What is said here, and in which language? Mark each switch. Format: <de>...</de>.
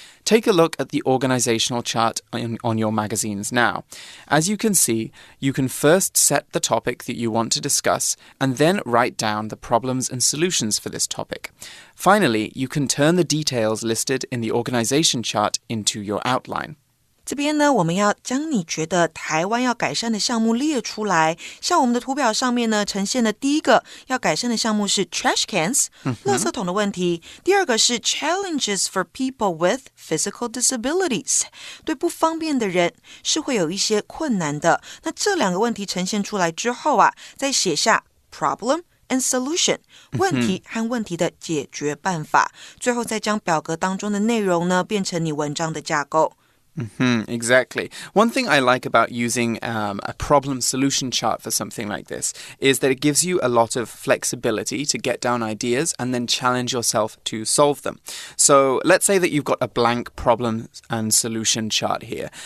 <en>Take a look at the organizational chart on your magazines now. As you can see, you can first set the topic that you want to discuss and then write down the problems and solutions for this topic. Finally, you can turn the details listed in the organization chart into your outline.</en> <zh>这边呢，我们要将你觉得台湾要改善的项目列出来。像我们的图表上面呢，呈现的第一个要改善的项目是 trash cans， 垃圾桶的问题。第二个是</zh> <en>challenges for people with physical disabilities，</en> <zh>对不方便的人是会有一些困难的。那这两个问题呈现出来之后啊，再写下</zh> <en>problem and solution，</en> <zh>问题和问题的解决办法。最后再将表格当中的内容呢，变成你文章的架构。</zh> <en>Exactly. One thing I like about using a problem-solution chart for something like this is that it gives you a lot of flexibility to get down ideas and then challenge yourself to solve them. So let's say that you've got a blank problem and solution chart here.</en>